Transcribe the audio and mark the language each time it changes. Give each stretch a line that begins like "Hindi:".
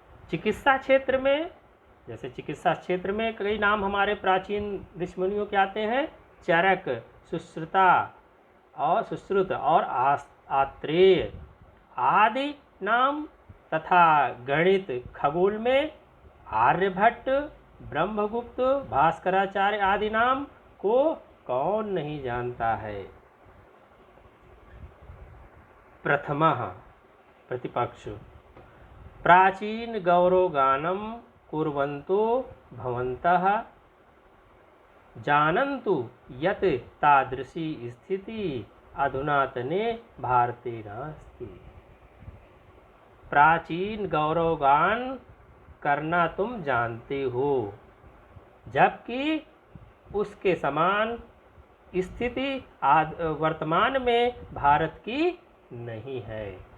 Hindi: चिकित्सा क्षेत्र में, जैसे चिकित्सा क्षेत्र में कई नाम हमारे प्राचीन ऋषिमुनियों के आते हैं, चरक, सुश्रुत और आत्रेय आदि नाम, तथा गणित खगोल में आर्यभट्ट, ब्रह्मगुप्त, भास्कराचार्य आदि नाम को कौन नहीं जानता है।
Sanskrit: प्रथमः प्रतिपक्ष, प्राचीन गौरवगानं कुर्वन्तो भवन्तः जानन्तु यत् तादृशी स्थिति अधुनातने भारते नास्ति।
Hindi: प्राचीन गौरवगान करना तुम जानते हो, जबकि उसके समान स्थिति वर्तमान में भारत की नहीं है।